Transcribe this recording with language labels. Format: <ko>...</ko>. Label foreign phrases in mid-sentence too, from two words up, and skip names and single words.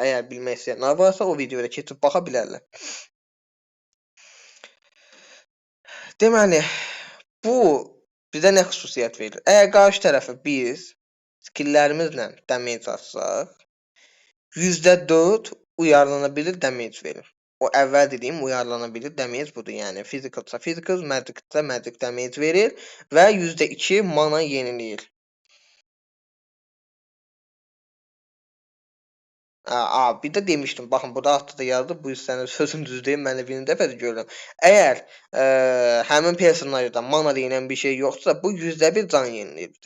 <az>Əgər bilmək istəyənlər varsa o videoya keçib baxa bilərlər. Deməli, bu bizə nə xüsusiyyət verir? Əgər qarşı tərəfə biz skilllərimizlə damage atsaq, %4 uyarlanabilir damage verir. O əvvəl dediyim uyarlanabilir damage budur. Yəni</az> <en>physicalsa physical, magicsa magic damage</en> <az>verir və %2 mana yeniləyir. Bir də demişdim, baxın burada altda da yazılıb, bu hissənin sözüm düz deyil, mən də birinci dəfədir görürəm. Əgər həmin personajda mana deyilən bir şey yoxdursa, bu %1 can yeniləyir bizə.</az>